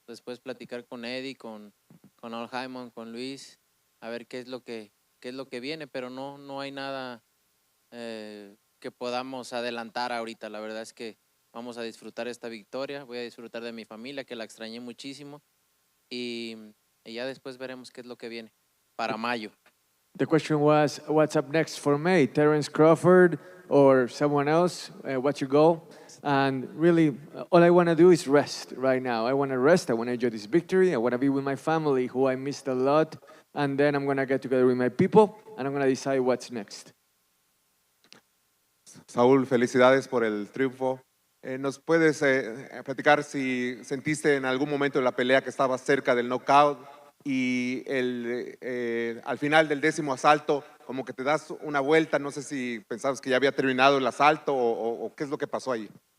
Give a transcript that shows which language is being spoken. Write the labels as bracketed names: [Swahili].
[Spanish] Después platicar con Eddie, con Al Jaimon, con Luis, a ver qué es lo que viene, pero no hay nada que podamos adelantar ahorita. La verdad es que vamos a disfrutar esta victoria, voy a disfrutar de mi familia, que la extrañé muchísimo, y ya después veremos qué es lo que viene para mayo. [English] The question was, what's up next for May? Terence Crawford or someone else? What's your goal? And really, all I want to do is rest right now. I want to rest. I want to enjoy this victory. I want to be with my family, who I missed a lot. And then I'm going to get together with my people, and I'm going to decide what's next. [Spanish] Saúl, felicidades por el triunfo. ¿Nos puedes platicar si sentiste en algún momento de la pelea que estabas cerca del knockout y al final del 10º asalto como que te das una vuelta? No sé si pensabas que ya había terminado el asalto o qué es lo que pasó ahí.